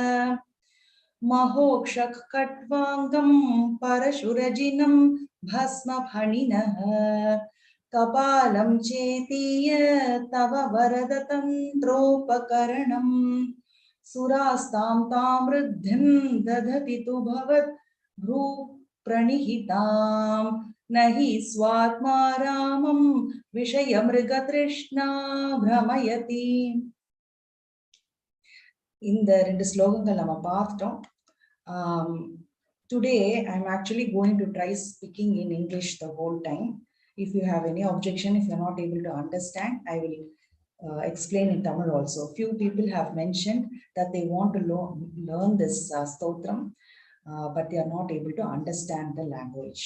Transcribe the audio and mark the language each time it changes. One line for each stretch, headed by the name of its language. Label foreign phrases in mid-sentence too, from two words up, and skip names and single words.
Sanskrit: महोक्षक कट्वांगं परशुरजिनं भस्मफणिनः कपालं चेतीय तव वरदतन्त्रोपकरणम् सुरास्तां तां वृद्धिं दधति तु भवत् भ्रू प्रणिहितां न हि स्वात्मा रामं विषयमृगतृष्णा भ्रमयति.
Tamil: இந்த 2 ஸ்லோகங்கள் நம்ம பார்த்தோம்.
English: Today I am actually going to try speaking in English the whole time. If you have any objection, if you are not able to understand, I will explain in Tamil also. Few people have mentioned that they want to learn this stotram, but they are not able to understand the language.